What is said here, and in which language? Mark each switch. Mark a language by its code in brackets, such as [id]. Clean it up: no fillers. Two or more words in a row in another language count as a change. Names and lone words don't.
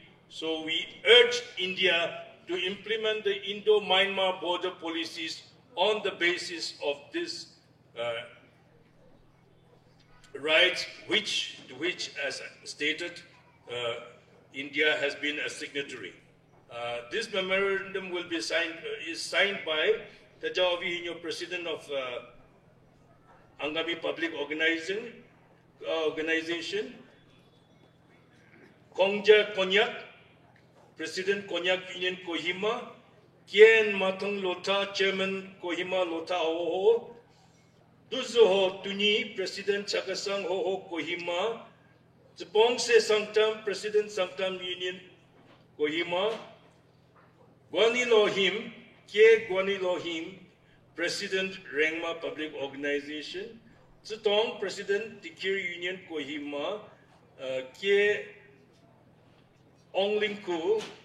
[en] So we urge India to implement the Indo-Myanmar border policies on the basis of this rights, which as stated, India has been a signatory. This memorandum will be is signed by Tajawi Hino, President of Angami Public Organization, Kongja Konyak, President Konyak Union Kohima, Kien Matang Lota, Chairman Kohima Lota Hoho, Duzoho Tuni, President Chakasang Hoho Kohima, Zepong Se Sangtam, President Sangtam Union Kohima, Guani Lohim, Kie Guani Lohim, President Rengma Public Organization, Zitong, President Tikir Union Kohima, Kie Onglingku,